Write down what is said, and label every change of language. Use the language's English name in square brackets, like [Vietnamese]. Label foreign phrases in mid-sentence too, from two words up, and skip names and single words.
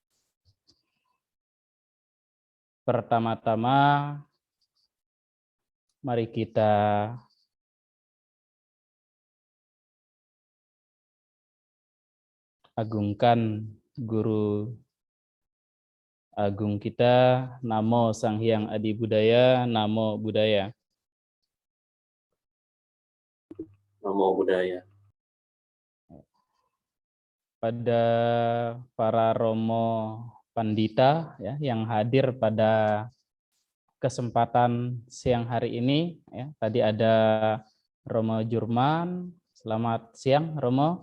[Indonesian] Pertama-tama, mari kita agungkan Guru Agung kita, [Pali] Namo Sang Hyang Adi Budaya, Namo Buddhaya. Namo Buddhaya. [Indonesian] Pada para Romo Pandita ya, yang hadir pada kesempatan siang hari ini. Ya, tadi ada Romo Jurman, selamat siang Romo.